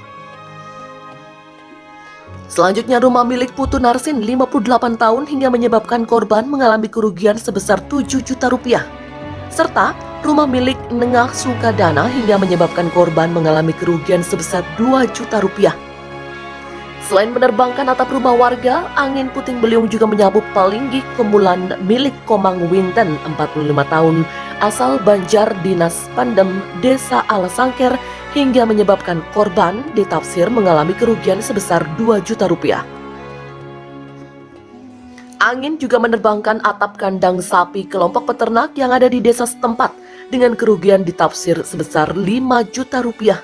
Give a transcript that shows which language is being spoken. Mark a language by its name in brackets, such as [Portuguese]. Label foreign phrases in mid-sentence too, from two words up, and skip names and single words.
[Indonesian] Selanjutnya rumah milik Putu Narsin 58 tahun hingga menyebabkan korban mengalami kerugian sebesar 7 juta rupiah. Serta rumah milik Nengah Sukadana hingga menyebabkan korban mengalami kerugian sebesar 2 juta rupiah. Selain menerbangkan atap rumah warga, angin puting beliung juga menyapu Palinggi Kemulan milik Komang Winten, 45 tahun, asal Banjar Dinas Pandem, Desa Alasangker, hingga menyebabkan korban ditafsir mengalami kerugian sebesar 2 juta rupiah. Angin juga menerbangkan atap kandang sapi kelompok peternak yang ada di desa setempat dengan kerugian ditafsir sebesar 5 juta rupiah.